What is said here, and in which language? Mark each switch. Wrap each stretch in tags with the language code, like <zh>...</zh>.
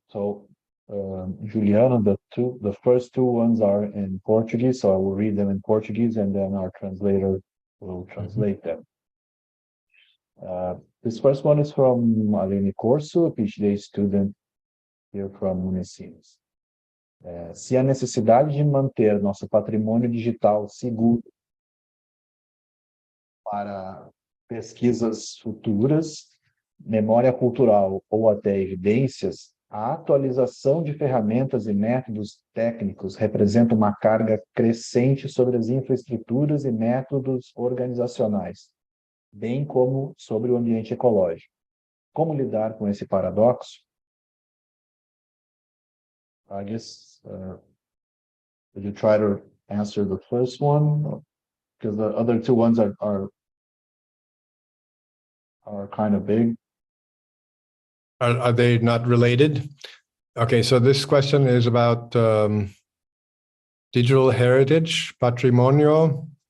<en>So, Juliana, the first 2 ones are in Portuguese, so I will read them in Portuguese, and then our translator will translate them. This first one is from Aline Corso, a PhD student here from Unisinos.</en> <pt>Se a necessidade de manter nosso patrimônio digital seguro para pesquisas futuras, memória cultural ou até evidências, a atualização de ferramentas e métodos técnicos representa uma carga crescente sobre as infraestruturas e métodos organizacionais, bem como sobre o ambiente ecológico. Como lidar com esse paradoxo?</pt> <en>I guess, would you try to answer the first one? Because the other 2 ones are kind of big. Are they not related? Okay, so this question is about digital heritage, patrimonio.</en>